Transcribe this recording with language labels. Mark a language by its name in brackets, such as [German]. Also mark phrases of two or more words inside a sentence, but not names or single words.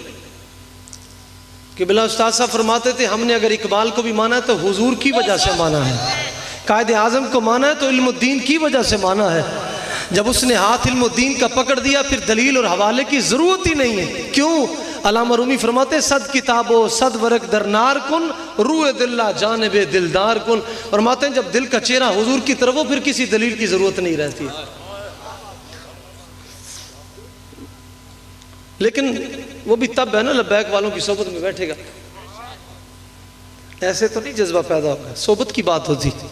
[Urdu] قبلہ استاد صاحب فرماتے تھے ہم نے اگر اقبال کو بھی مانا ہے تو حضور کی وجہ سے مانا ہے، قائد اعظم کو مانا ہے تو علم الدین کی وجہ سے مانا ہے۔ جب اس نے ہاتھ علم الدین کا پکڑ دیا پھر دلیل اور حوالے کی ضرورت ہی نہیں ہے۔ کیوں؟ علامہ رومی فرماتے ہیں [Persian] صد کتابو صد ورق درنار کن، روح دلہ جانب دلدار کن۔ [Urdu] فرماتے ہیں جب دل کا چہرہ حضور کی طرف ہو پھر کسی دلیل کی ضرورت نہیں رہتی ہے۔ لیکن وہ بھی تب ہے نا لبیک والوں کی صحبت میں بیٹھے گا، ایسے تو نہیں جذبہ پیدا ہوگا، صحبت کی بات ہوتی۔